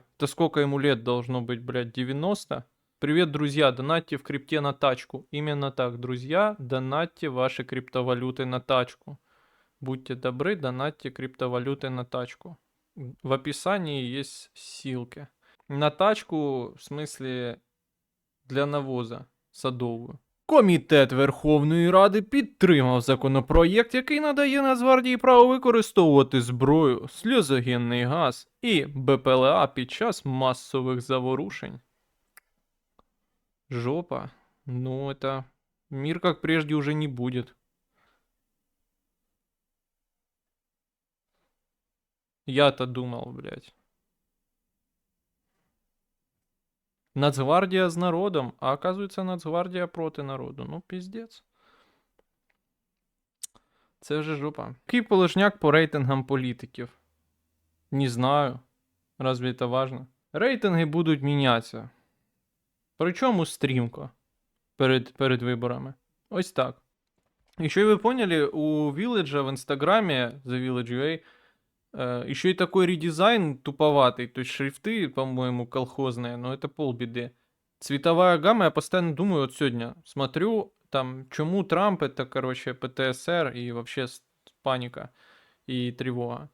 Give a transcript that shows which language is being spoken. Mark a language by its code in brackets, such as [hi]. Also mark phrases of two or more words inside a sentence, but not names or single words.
[ru] Да сколько ему лет должно быть, блядь, 90? Привет, друзья, донатьте в крипте на тачку. Именно так, друзья, донатьте ваши криптовалюты на тачку. Будьте добры, донатьте криптовалюты на тачку. В описании есть ссылки. [uk] На тачку, в смислі, для навоза садову. Комітет Верховної Ради підтримав законопроєкт, який надає Нацгвардії право використовувати зброю, сльозогенний газ і БПЛА під час масових заворушень. [ru] Жопа. Ну, это... Мир как прежде уже не будет. Я-то думал, блядь. [uk] Нацгвардія з народом, а оказується Нацгвардія проти народу. Ну, піздець. Це вже жопа. Який полежняк по рейтингам політиків? Не знаю. [ru] Разве это важно? [uk] Рейтинги будуть мінятися. Причому стрімко. Перед виборами. Ось так. [ru] Еще и вы поняли, у Village в инстаграме, The Village UA, еще и такой редизайн туповатый. То есть шрифты, по-моему, колхозные, но это полбеды. Цветовая гамма, я постоянно думаю, вот сегодня смотрю, там, чему Трамп, это, короче, ПТСР и вообще паника и тревога.